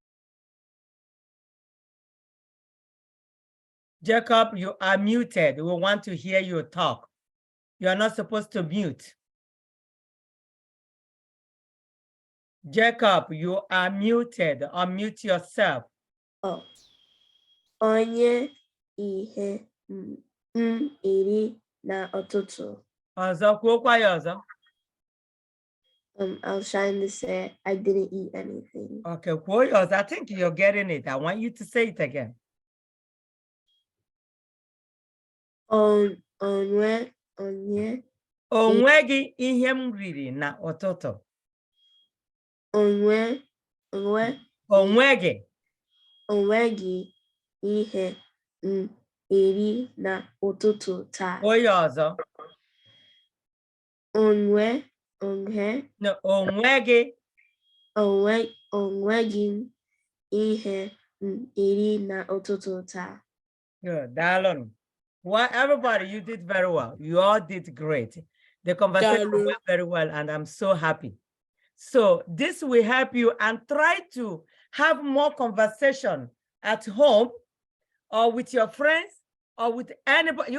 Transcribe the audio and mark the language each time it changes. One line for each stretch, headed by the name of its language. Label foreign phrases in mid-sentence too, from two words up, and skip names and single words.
English: Jacob, you are muted. We want to hear you talk. You are not supposed to mute. Jacob, you are muted. Unmute yourself.
Igbo: Oh. Onye ihe iri na ụtụtụ. Ọzọ, kwuokwa ya ọzọ.
English: I was trying to say I didn't eat anything.
Igbo: Okay, kwuo ya ọzọ.
English: I think you're getting it. I want you to say it again.
Igbo: Onweghị ihe m riri na ụtụtụ. Onweghị ihe m eri na ụtụtụ taa. Onye ọzọ. Onweghị ihe m eri na ụtụtụ taa.
English: Good, Dallon. Well, everybody, you did very well. You all did great. The conversation went very well, and I'm so happy. So this will help you, and try to have more conversation at home or with your friends or with anybody.